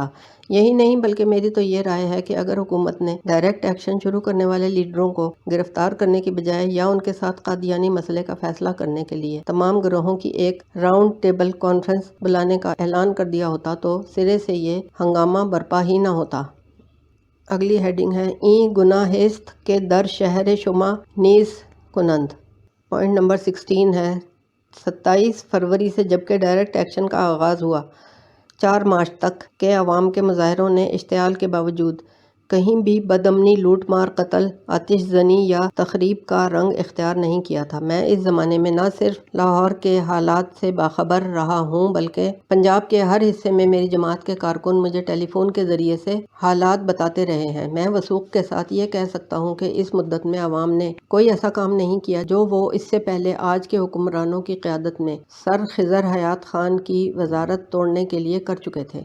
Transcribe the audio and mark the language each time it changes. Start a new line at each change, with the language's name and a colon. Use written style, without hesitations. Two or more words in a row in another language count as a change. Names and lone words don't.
Urdu: یہی نہیں بلکہ میری تو یہ رائے ہے کہ اگر حکومت نے ڈائریکٹ ایکشن شروع کرنے والے لیڈروں کو گرفتار کرنے کی بجائے یا ان کے ساتھ قادیانی مسئلے کا فیصلہ کرنے کے لیے تمام گروہوں کی ایک راؤنڈ ٹیبل کانفرنس بلانے کا اعلان کر دیا ہوتا تو سرے سے یہ ہنگامہ برپا ہی نہ ہوتا۔ اگلی ہیڈنگ ہے
Persian: این گناہست کے در شہر شما نیز کنند۔
Urdu: پوائنٹ نمبر 16 ہے 27 فروری سے جبکہ ڈائریکٹ ایکشن کا آغاز ہوا 4 مارچ تک کے عوام کے مظاہروں نے اشتعال کے باوجود کہیں بھی بدامنی، لوٹ مار، قتل، آتش زنی یا تخریب کا رنگ اختیار نہیں کیا تھا۔ میں اس زمانے میں نہ صرف لاہور کے حالات سے باخبر رہا ہوں بلکہ پنجاب کے ہر حصے میں میری جماعت کے کارکن مجھے ٹیلی فون کے ذریعے سے حالات بتاتے رہے ہیں۔ میں وثوق کے ساتھ یہ کہہ سکتا ہوں کہ اس مدت میں عوام نے کوئی ایسا کام نہیں کیا جو وہ اس سے پہلے آج کے حکمرانوں کی قیادت میں سر خضر حیات خان کی وزارت توڑنے کے لیے کر چکے تھے۔